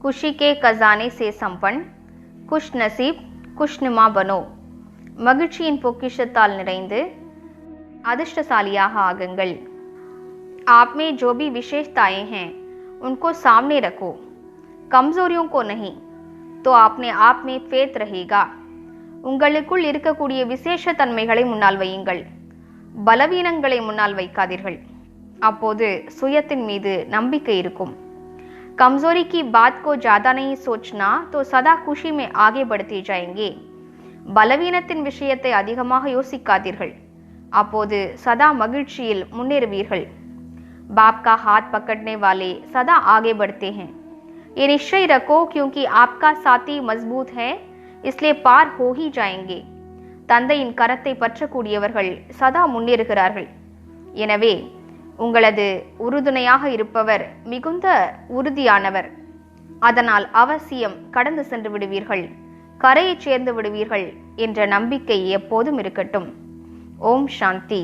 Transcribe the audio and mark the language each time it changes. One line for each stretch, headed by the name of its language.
Hindi: खुशी के खजाने से संपन्न, खुश नसीब खुशनुमा बनो।
Tamil: மகிழ்ச்சியின் பொக்கிஷத்தால் நிறைந்து அதிர்ஷ்டசாலியாக ஆகுங்கள்।
Hindi: आप में जो भी विशेषताएं हैं उनको सामने रखो, कमजोरियों को नहीं, तो अपने आप में फेथ रहेगा।
Tamil: உங்களுக்குள் இருக்கக்கூடிய விசேஷ தன்மைகளை முன்னால் வையுங்கள், பலவீனங்களை முன்னால் வைக்காதீர்கள், அப்போது சுயத்தின் மீது நம்பிக்கை இருக்கும்।
Hindi: कमजोरी की बात को ज्यादा नहीं सोचना तो सदा खुशी में आगे बढ़ते जाएंगे।
Tamil: பலவீனத்தின் விஷயத்தை அதிகமாக யோசிக்காதீர்கள், அப்போது சதா மகிழ்ச்சியில் முன்னேறுவீர்கள்।
Hindi: बाप का हाथ पकड़ने वाले सदा आगे बढ़ते हैं। ये निश्चय रखो क्योंकि आपका साथी मजबूत है, इसलिए पार हो ही जाएंगे।
Tamil: தந்தையின் கரத்தை பற்றக்கூடியவர்கள் சதா முன்னேறுகிறார்கள், எனவே உங்களது உறுதுணையாக இருப்பவர் மிகுந்த உறுதியானவர், அதனால் அவசியம் கடந்து சென்று விடுவீர்கள், கரையை சேர்ந்து விடுவீர்கள் என்ற நம்பிக்கை எப்போதும் இருக்கட்டும்। ஓம் சாந்தி।